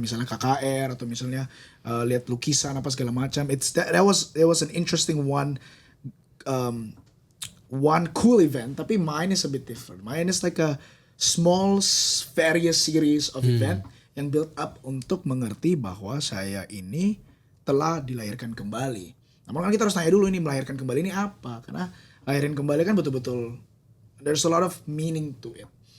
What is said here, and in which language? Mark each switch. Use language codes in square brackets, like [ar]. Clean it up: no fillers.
[id] Misalnya KKR atau misalnya lihat lukisan apa segala macam. [en] That was an interesting one cool event. [id] Tapi [en] mine is a bit different. Mine is like a small various series of event [id] yang [en] build up [id] untuk mengerti bahwa saya ini telah dilahirkan kembali. Namun kan kita harus tanya dulu ini melahirkan kembali ini apa? Karena lahirin kembali kan betul-betul [en] there's a lot of meaning to it.